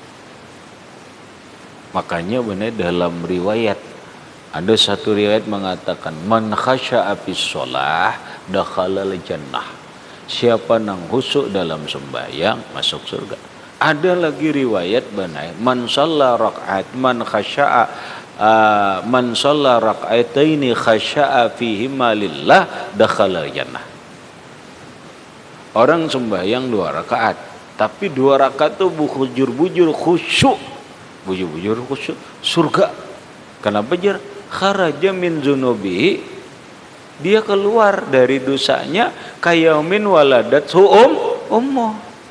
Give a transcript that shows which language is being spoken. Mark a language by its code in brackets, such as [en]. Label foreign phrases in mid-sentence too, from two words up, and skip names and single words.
[id] Makanya benar dalam riwayat ada satu riwayat mengatakan [ar] من خشع في الصلاة دخل الجنة. [bjn] Siapa nang khusyuk dalam sembahyang masuk surga. [id] Ada lagi riwayat benar [ar] من صلى ركعة من خشع من صلى ركعتين خشع فيهما لله دخل الجنة. [bjn] Orang sembahyang 2 rakaat, tapi 2 rakaat itu bujur-bujur khusyuk. Bujur-bujur khusyuk surga. Kenapa jar? [ar] خرج من ذنوبه. [id] Dia keluar dari dosanya [ar] كيوم ولدته أمه.